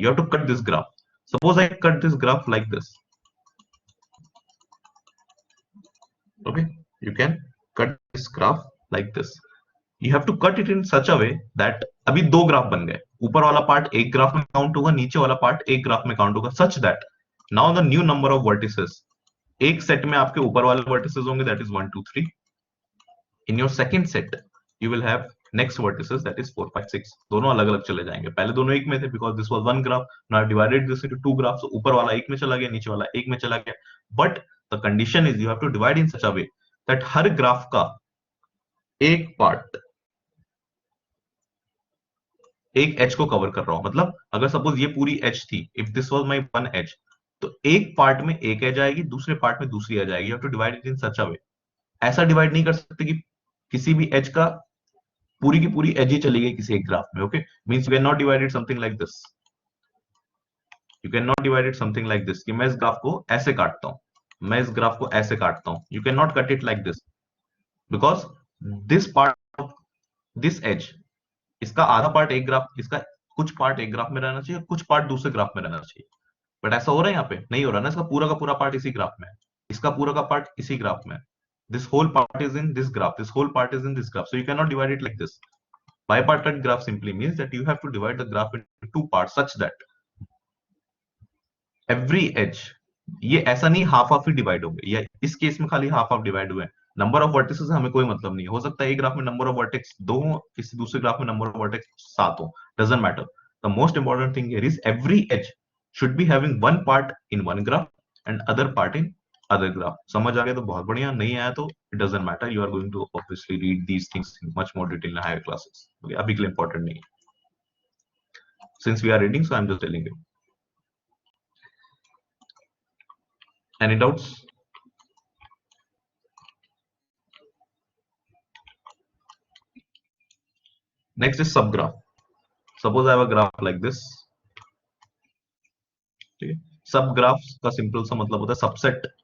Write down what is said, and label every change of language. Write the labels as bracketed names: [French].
[English] You have to cut this graph. Suppose I cut this graph like this. Okay, you can cut this graph like this. You have to cut it in such a way that [Hindi] अभी 2 graph बन गए. ऊपर वाला part एक graph में count होगा, नीचे वाला पार्ट एक ग्राफ में काउंट होगा, [English] such that now the new number of vertices, [Hindi] एक सेट में आपके ऊपर वाले vertices होंगे, [English] that is 1 2 3. In your second set you will have next vertices, that is 4 5 6. [Hindi] दोनों अलग अलग चले जाएंगे. पहले दोनों एक में थे [English] because this was one graph. Now I divided this into 2 graphs. [Hindi] So ऊपर वाला एक में चला गया, नीचे वाला एक में चला गया. [English] But the condition is you have to divide in such a way that [Hindi] हर graph का एक पार्ट एक एज को कवर कर रहा हूं. मतलब अगर सपोज ये पूरी एज थी, [English] if this was my one edge, [Hindi] तो एक पार्ट में एक एज आएगी, दूसरे पार्ट में दूसरी एज आएगी. [English] You have to divide it in such a way. [Hindi] ऐसा डिवाइड नहीं कर सकते कि किसी भी एज का पूरी की पूरी एज ही चली गई किसी एक ग्राफ में. [English] Okay, means you can not divide it something like this. You can not divide it something like this [Hindi] कि मैं इस ग्राफ को ऐसे काटता हूं, मैं इस ग्राफ को ऐसे काटता हूं. [English] you can not cut it like this because this part of this edge, [Hindi] इसका आधा पार्ट एक ग्राफ, इसका कुछ पार्ट एक ग्राफ में रहना चाहिए, कुछ पार्ट दूसरे ग्राफ में रहना चाहिए. बट ऐसा हो रहा है यहाँ पे? नहीं हो रहा ना. इसका पूरा का पूरा पार्ट इसी ग्राफ में है, इसका पूरा का पार्ट इसी ग्राफ में है. [English] This whole part is in this graph, this whole part is in this graph. So you can not divide it like this. Bipartite graph simply means that you have to divide the graph into 2 parts such that every edge, [Hindi] ये ऐसा नहीं half half ही divide होंगे, या इस case में खाली half half divide हुए. Number of vertices हमें कोई मतलब नहीं. हो सकता है एक ग्राफ में नंबर ऑफ वर्टेक्स 2 हो, किसी दूसरे ग्राफ में नंबर ऑफ वर्टेक्स 7 हो. [English] Doesn't matter. The most important thing here is every edge should be having one part in one graph and other part in other graph. [Hindi] समझ आ गया तो बहुत बढ़िया, नहीं आया तो [English] it doesn't matter. You are going to obviously read these things in much more detail in higher classes. [Hindi] Okay, अभी के लिए important नहीं है. [English] Since we are reading, so I'm just telling you. Any doubts? Next is subgraph. Suppose I have a graph like this. [Hindi] ठीक है, सब graph का simple सा मतलब होता है सबसेट.